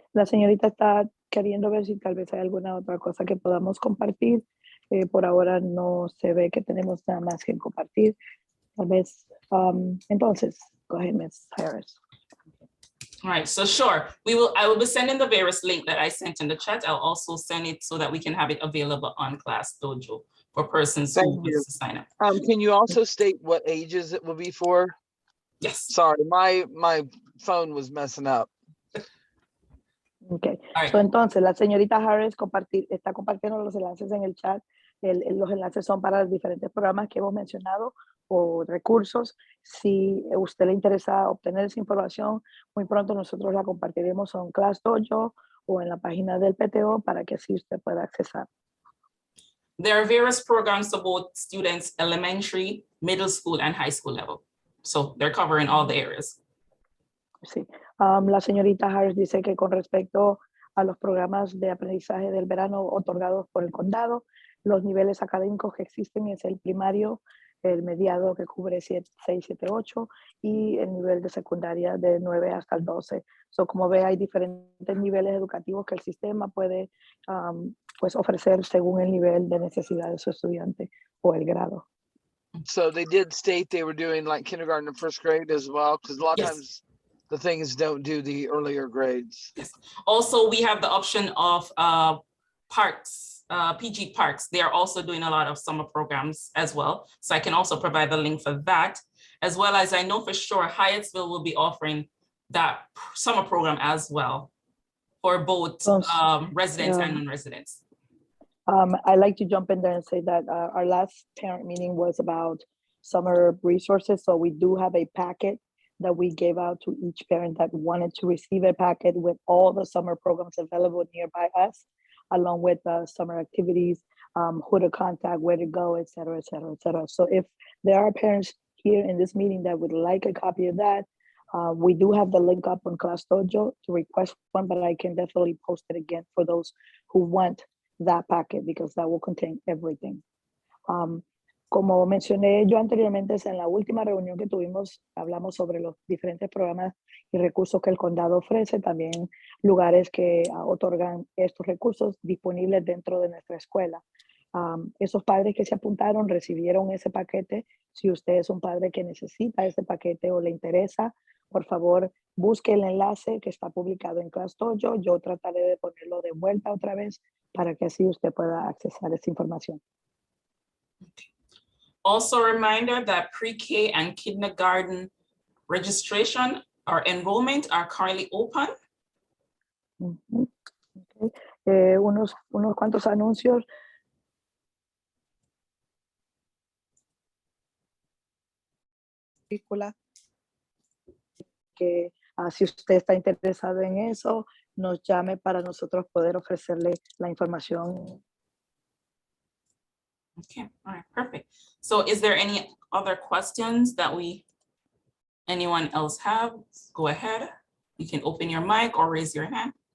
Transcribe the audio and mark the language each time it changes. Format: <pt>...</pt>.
<es>La señorita está queriendo ver si tal vez hay alguna otra cosa que podamos compartir. Por ahora no se ve que tenemos nada más que compartir. Tal vez, entonces,</es> <en>go ahead,</en> <es>Ms. Harris.</es> <en>All right, so sure, I will be sending the various link that I sent in the chat. I'll also send it so that we can have it available on Class Dojo for persons who want to sign up. Can you also state what ages it will be for? Yes. Sorry, my phone was messing up. Okay. Right.</en> <es>So, entonces, la señorita Harris está compartiendo los enlaces en el chat. Los enlaces son para los diferentes programas que hemos mencionado o recursos. Si a usted le interesa obtener esa información, muy pronto nosotros la compartiremos en Class Dojo o en la página del PTO para que así usted pueda accesar.</es> <en>There are various programs for both students, elementary, middle school, and high school level. So they're covering all the areas.</en> <es>Sí. La señorita Harris dice que con respecto a los programas de aprendizaje del verano otorgados por el condado, los niveles académicos que existen es el primario, el mediado que cubre 6, 7, 8 y el nivel de secundaria de 9 hasta el 12. So, como ve, hay diferentes niveles educativos que el sistema puede pues ofrecer según el nivel de necesidad de su estudiante o el grado.</es> <en>So they did state they were doing like kindergarten and first grade as well, because a lot of times the things don't do the earlier grades. Yes. Also, we have the option of parks, PG Parks. They are also doing a lot of summer programs as well. So I can also provide the link for that, as well as I know for sure Hyattsville will be offering that summer program as well for both residents and non-residents. I'd like to jump in there and say that our last parent meeting was about summer resources. So we do have a packet that we gave out to each parent that wanted to receive a packet with all the summer programs available nearby us, along with summer activities, who to contact, where to go, et cetera, et cetera, et cetera. So if there are parents here in this meeting that would like a copy of that, we do have the link up on Class Dojo to request one, but I can definitely post it again for those who want that packet because that will contain everything.</en> <es>Como mencioné yo anteriormente, en la última reunión que tuvimos, hablamos sobre los diferentes programas y recursos que el condado ofrece, también lugares que otorgan estos recursos disponibles dentro de nuestra escuela. Esos padres que se apuntaron recibieron ese paquete. Si usted es un padre que necesita ese paquete o le interesa, por favor, busque el enlace que está publicado en Class Dojo. Yo trataré de ponerlo de vuelta otra vez para que así usted pueda accesar esa información.</es> <en>Also a reminder that pre-K and kindergarten registration or enrollment are currently open.</en> <es>Okay. Unos cuantos anuncios. Que si usted está interesado en eso, nos llame para nosotros poder ofrecerle la información.</es> <en>Okay, all right, perfect. So is there any other questions that anyone else have? Go ahead. You can open your mic or raise your hand.</en>